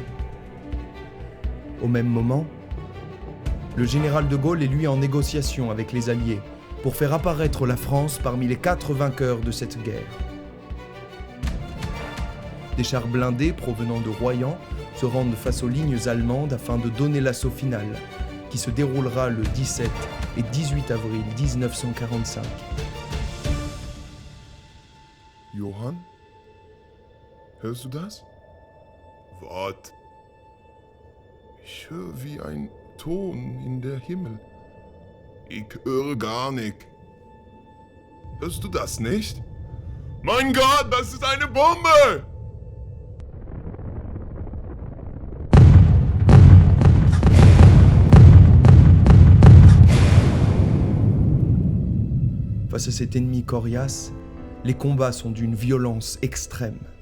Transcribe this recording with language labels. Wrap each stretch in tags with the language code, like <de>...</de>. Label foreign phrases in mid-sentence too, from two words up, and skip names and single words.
<fr>Au même moment, le général de Gaulle est lui en négociation avec les Alliés pour faire apparaître la France parmi les 4 vainqueurs de cette guerre. Des chars blindés provenant de Royan se rendent face aux lignes allemandes afin de donner l'assaut final, qui se déroulera le 17 et 18 avril 1945.</fr> <de>Johann? Hörst du das? Wart. Ich höre wie ein Ton in der Himmel. Ich höre gar nicht. Hörst du das nicht? Mein Gott, das ist eine Bombe!</de> <fr>Face à cet ennemi coriace, les combats sont d'une violence extrême.</fr>